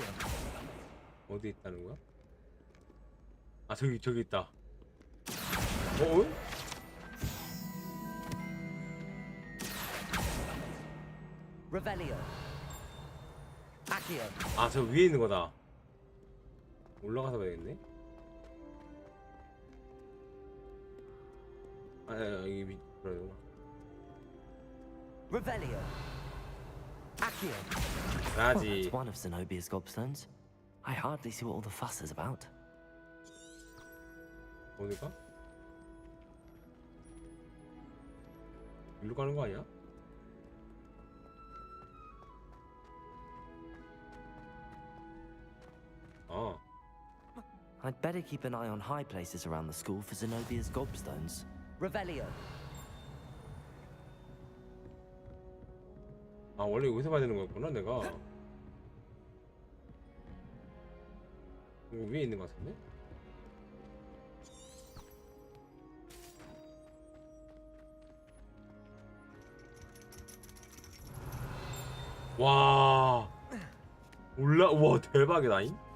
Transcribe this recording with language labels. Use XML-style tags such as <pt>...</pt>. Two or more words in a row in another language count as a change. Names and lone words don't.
<ko>어디 있다는 거야? 저기 있다. Revelio. Accio. 저 위에 있는 거다. 올라가서 봐야겠네. 여기 밑으로. Revelio. Accio.</ko> <en>Well,</en> <ko>가지.</ko> <en>that's one of Zenobia's gobstones. I hardly see what all the fuss is about.</en> <ko>어디가? 일로 가는 거 아니야?</ko> <en>I'd better keep an eye on high places around the school for Zenobia's gobstones.</en> <ko>Revelio. 원래 여기서 봐야 되는 거였구나 내가. 이거 위에 있는 거 같은데? 와 대박이다잉.</ko>